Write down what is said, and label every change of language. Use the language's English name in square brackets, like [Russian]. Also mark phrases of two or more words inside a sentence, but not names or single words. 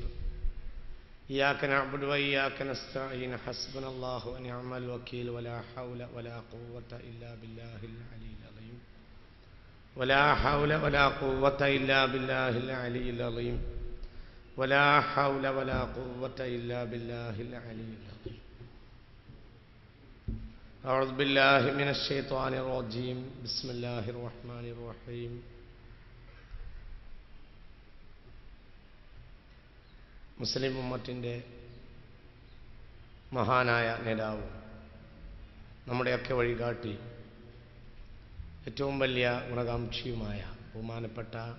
[Arabic] إياك نعبد وإياك نستعين حسبنا الله ونعم الوكيل ولا حول ولا قوة إلا بالله العلي العظيم ولا حول ولا قوة إلا بالله العلي العظيم ولا حول ولا قوة إلا بالله العلي العظيم أعوذ بالله من الشيطان الرجيم بسم الله الرحمن الرحيم [Malayalam] മുസ്ലിം ഉമ്മത്തിൻ്റെ മഹാനായ നേതാവ്, നമ്മുടെയൊക്കെ വഴികാട്ടി, ഏറ്റവും വലിയ ഗുണകാംക്ഷിയുമായ ബഹുമാനപ്പെട്ട